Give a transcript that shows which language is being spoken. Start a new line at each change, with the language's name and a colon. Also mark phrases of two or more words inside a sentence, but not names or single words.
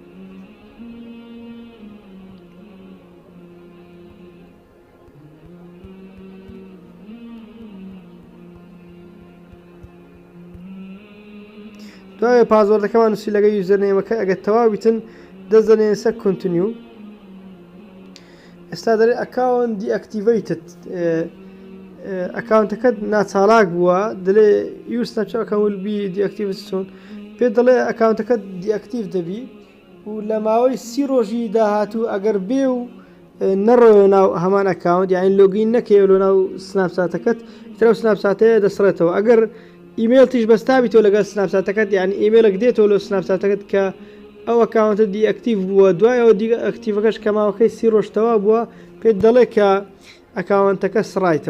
Central Kurdish: دوای پاسوۆردەکەمان نووسی لەگەڵ یوزەرنێمەکە ئەگەر تەواو بیتن دەزانێن سەر کۆنتینیو ئێستا دەڵێ
English: account deactivated
Central Kurdish: ئەکاونتەکەت ناچالاک بووە دەڵێ یور سناپچات ئەکاونت
English: will be deactivated soon
Central Kurdish: پێ دەڵێ ئەکاونتەکەت دیئەکتیڤ دەبی و لە ماوەی 30 ڕۆژی داهاتوو ئەگەر بێ و نەڕۆیە ناو هەمان ئەکاونت یعنی لۆگین نەکەوێت لە ناو سناپچاتەکەت ترە سناپچاتەیە دەسڕێتەوە ئەگەر ئیمێل تیش بەستابیتەوە لەگەڵ سناپچاتەکەت یعنی ئیمێلێک دێتەوە لە سناپچاتەکەت کە ئەو ئەکاونتە دیئەکتیڤ بووە دوایەوە ئەکتیڤەکەش کە ماوەکەی 30 ڕۆژتەوا بووە پێت دەڵێ کە ئەکاونتەکە سڕایتەوە.